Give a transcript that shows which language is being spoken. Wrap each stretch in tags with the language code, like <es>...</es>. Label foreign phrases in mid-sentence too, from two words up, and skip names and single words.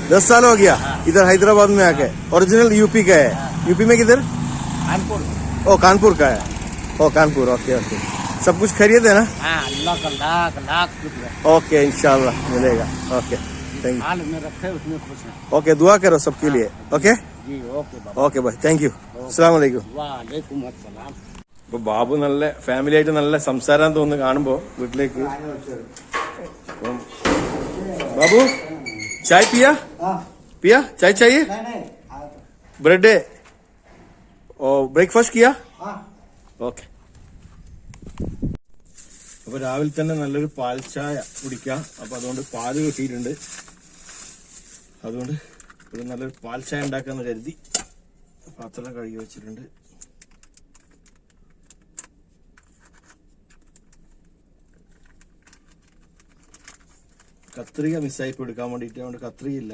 <hi>10 साल हो गया. इधर हैदराबाद में आके. ओरिजिनल यूपी का है. यूपी में किधर? कानपुर. ओ, कानपुर का है. ओ, कानपुर. ओके. सब कुछ खरीद है ना? हाँ, अल्लाह का लाख शुक्र. ओके, इंशाल्लाह मिलेगा. ओके,</hi> <en>thank you.</en> <hi>हाल में रखे उसमें खुश है. ओके, दुआ करो सबके लिए. ओके जी ओके बाबा.</hi> <en>okay bye. thank you.</en> <ar>السلام عليكم. وعليكم السلام.</ar> <ml>ഇപ്പൊ ബാബു നല്ല ഫാമിലി ആയിട്ട് നല്ല സംസാരം തോന്നുന്നു കാണുമ്പോ വീട്ടിലേക്ക്.</ml> <hi>बाबू चाय पिया चाय चाहिए? ब्रेड और ब्रेकफास्ट किया?</hi> <ml>ഓക്കെ. അപ്പൊ രാവിലെ തന്നെ നല്ലൊരു പാൽ ചായ കുടിക്കാം. അപ്പൊ അതുകൊണ്ട് പാല് കിട്ടിയിട്ടുണ്ട്. അതുകൊണ്ട് ഒരു നല്ലൊരു പാൽ ചായ ഉണ്ടാക്കാന്ന് കരുതി പാത്രം കഴുകി വെച്ചിട്ടുണ്ട്. കത്രിക മിസ്സായി എടുക്കാൻ വേണ്ടിയിട്ട് അതുകൊണ്ട് കത്രികയില്ല.</ml>